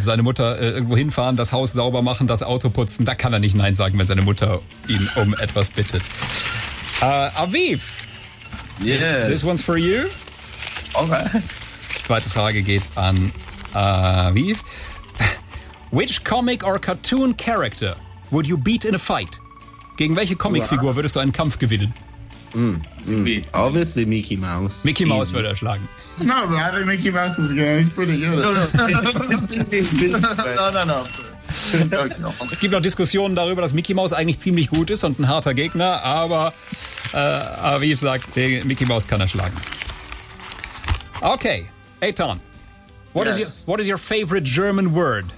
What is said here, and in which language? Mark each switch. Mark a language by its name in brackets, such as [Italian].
[German] Seine Mutter irgendwo hinfahren, das Haus sauber machen, das Auto putzen. Da kann er nicht Nein sagen, wenn seine Mutter ihn um etwas bittet. Aviv. [English] Yes. This one's for you. Okay. [German] Zweite Frage geht an Aviv. [English] Which comic or cartoon character would you beat in a fight? [German] Gegen welche Comicfigur würdest du einen Kampf gewinnen? [English] Obviously Mickey Mouse. [German] Mickey Mouse würde er schlagen. [English] No, but I think Mickey Mouse is good. He's pretty good. No. [German] Es gibt noch Diskussionen darüber, dass Mickey Mouse eigentlich ziemlich gut ist und ein harter Gegner, aber Aviv sagt, Mickey Mouse kann er schlagen. [English] Okay, Eitan. What is your favorite German word?